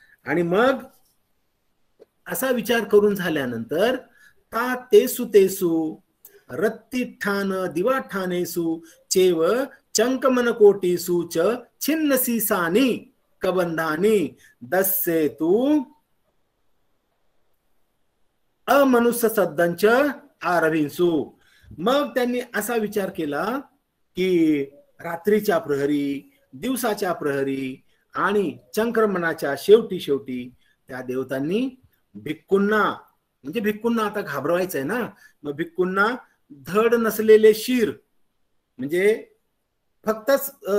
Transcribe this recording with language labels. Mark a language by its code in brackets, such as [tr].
[mr] आणि मग असा विचार करून झाल्यानंतर [pi] ता तेसु रत्तिठान दिवाठानेसु चेव चंकमनकोटीसु च छिन्नसीसानी कबंधानी दस्सेतु अमनुष्य सद्दंच आरभिंसू. [mr] मग त्यांनी असा विचार केला की रात्रीच्या प्रहरी, दिवसाच्या प्रहरी आणि चंक्रमणाच्या शेवटी शेवटी त्या देवतांनी भिक्खूंना, म्हणजे भिक्खूंना आता घाबरवायचंय ना, मग भिक्खूंना धड नसलेले शिर, म्हणजे फक्तच